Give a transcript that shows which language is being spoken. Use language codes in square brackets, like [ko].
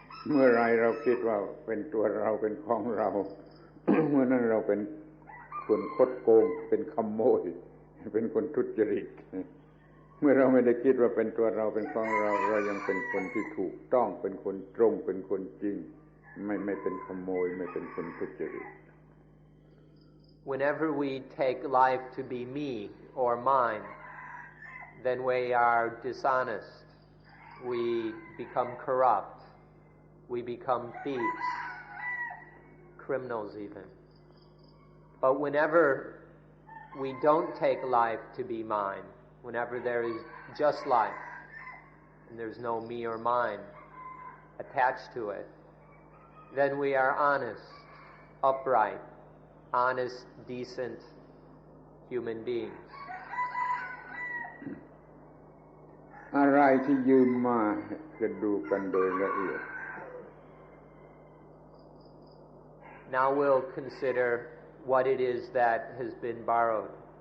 [th] เมื่อไรเราคิดว่าเป็นตัวเราเป็นของเรา เมื่อนั้นเราเป็นคนคดโกงเป็นขโมยเป็นคนทุจริตเมื่อเราไม่ได้คิดว่าเป็นตัวเราเป็นของเราเรายังเป็นคนที่ถูกต้องเป็นคนตรงเป็นคนจริงไม่เป็นขโมยไม่เป็นคนทุจริต [en] Whenever we take life to be me or mine, then we are dishonest. We become corrupt. We become thieves, criminals even. But whenever we don't take life to be mine, whenever there is just life, and there's no me or mine attached to it, then we are honest, upright, honest, decent human beings. [th] อะไรที่ยืมมาจะดูกันโดยละเอียด [en] Now we'll consider what it is that has been borrowed.